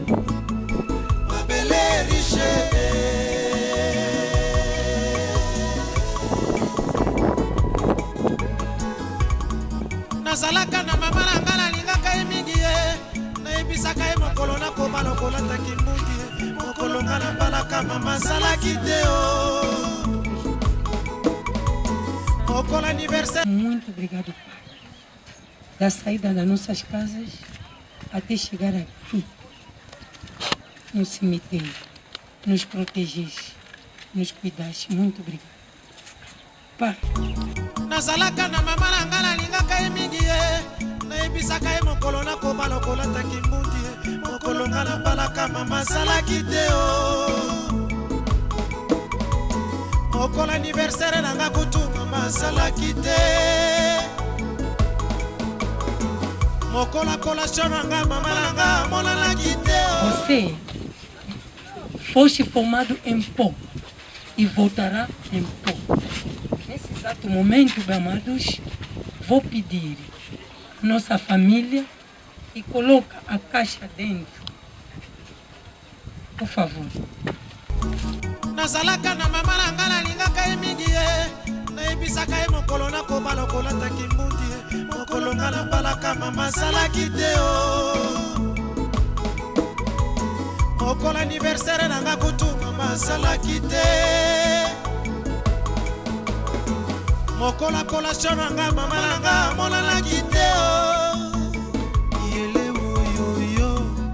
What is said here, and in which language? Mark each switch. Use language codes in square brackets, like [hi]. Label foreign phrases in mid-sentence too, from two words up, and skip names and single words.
[ln] mabele riche nazalaka na mama na nga nalingaka ye mingi ye nayebisaka ye mokolo nakoma lokola taki mbundi ye mokolo nga nabalaka mama azalaki te o mokolo anniversaire. [pt] Muito obrigado, Pai, da saída das nossas casas até chegar aqui no cemitério, nos protegeste, nos cuidaste. Muito obrigado, Pai. [ln] nazalaka na mama na nga nalingaka ye mingi ye nayebisaka ye mokolo nakoma lokola taki mbundi ye mokolo nga nabalaka mama azalaki te o mokolo anniversaire nanga kutu mama azalaki te mokolo collation nanga mama nanga monanaki te o. [pt] Você foste formado em pó e voltará em pó. Nesse exato momento, meus amados, vou pedir a nossa família e coloca a caixa dentro. Por favor. [ln] nazalaka na mama na nga nalingaka ye mingi ye nayebisaka ye mokolo nakoma lokola taki mbundi ye mokolo nga nabalaka mama azalaki te o mokolo anniversaire nanga kutu mama azalaki te mokolo collation nanga mama nanga monanaki te o yele woyoyo